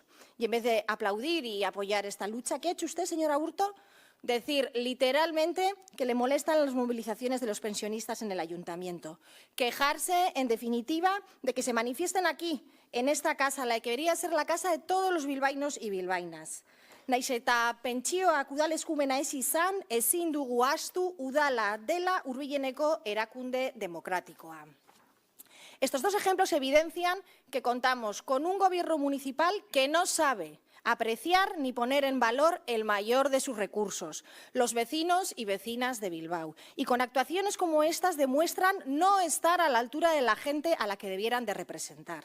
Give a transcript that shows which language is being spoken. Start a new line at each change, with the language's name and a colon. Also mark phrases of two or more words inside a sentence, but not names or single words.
Spanish: Y en vez de aplaudir y apoyar esta lucha, ¿qué ha hecho usted, señora Aburto? Decir literalmente que le molestan las movilizaciones de los pensionistas en el ayuntamiento. Quejarse, en definitiva, de que se manifiesten aquí, en esta casa, la que debería ser la casa de todos los bilbaínos y bilbaínas.
Basque: Naiz eta pentsioak udal eskumena ez izan, ezin dugu ahaztu udala dela hurbileneko erakunde demokratikoa.
Spanish: Estos dos ejemplos evidencian que contamos con un gobierno municipal que no sabe apreciar ni poner en valor el mayor de sus recursos, los vecinos y vecinas de Bilbao. Y con actuaciones como estas demuestran no estar a la altura de la gente a la que debieran de representar.